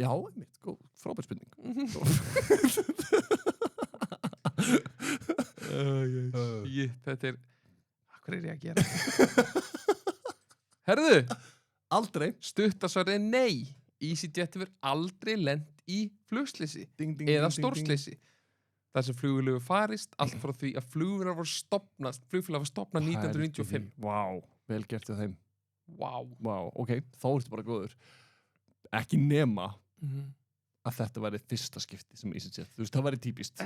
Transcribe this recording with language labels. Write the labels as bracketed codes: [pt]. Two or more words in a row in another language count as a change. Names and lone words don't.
[is] Já, einmitt, frábær spurning. Þetta er, hvað er ég að gera? Herðu, aldrei. stuttasvarið er nei. EasyJet hefur aldrei lent í flugsleysi Ding, ding, eða ding, ding, ding. stórsleysi. Þar sem flugvél hefur farist allt frá því að flugvélar var stofnað 1995. Vá, vel gert hjá þeim. Vá. Vá, ok, þá ertu bara góður. Ekki nema að þetta væri fyrsta skipti sem EasyJet. Þú veist, það væri típist.